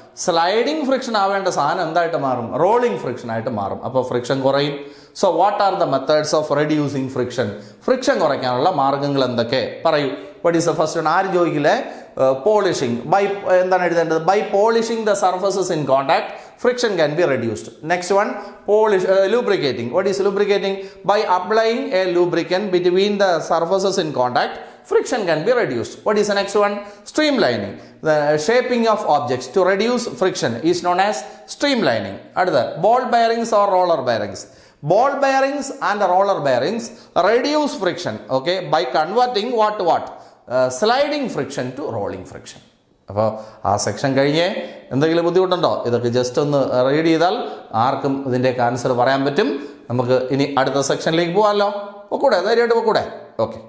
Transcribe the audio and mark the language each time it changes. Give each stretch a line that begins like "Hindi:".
Malayalam: Sliding friction ആവേണ്ട സാധനം എന്തായിട്ട് മാറും? റോളിംഗ് ഫ്രിക്ഷൻ ആയിട്ട് മാറും. അപ്പോൾ ഫ്രിക്ഷൻ കുറയും.
English: So what are the methods of reducing friction?
Malayalam: Friction കുറയ്ക്കാനുള്ള മാർഗ്ഗങ്ങൾ എന്തൊക്കെ? പറയൂ.
English: What is the first one?
Malayalam: ആരും ചോദിക്കില്ലേ? പോളിഷിംഗ്. എന്താണ് എഴുതേണ്ടത്?
English: By polishing the surfaces in contact friction can be reduced. Next one, lubricating. What is lubricating? By applying a lubricant between the surfaces in contact, friction can be reduced. What is the next one? Streamlining. The shaping of objects to reduce friction is known as streamlining. Another, ball bearings or roller bearings. Ball bearings and roller bearings reduce friction, okay, by converting what? Sliding friction to rolling friction.
Malayalam: അപ്പോൾ ആ section കഴിഞ്ഞ് എന്തെങ്കിലും ബുദ്ധിമുട്ടുണ്ടോ? ഇതൊക്കെ just ഒന്ന് read ചെയ്താൽ ആർക്കും ഇതിൻ്റെയൊക്കെ ആൻസർ പറയാൻ പറ്റും. നമുക്ക് ഇനി അടുത്ത സെക്ഷനിലേക്ക് പോകാമല്ലോ. പൊക്കൂടെ? ധൈര്യമായിട്ട് പൊക്കൂടെ? ഓക്കെ.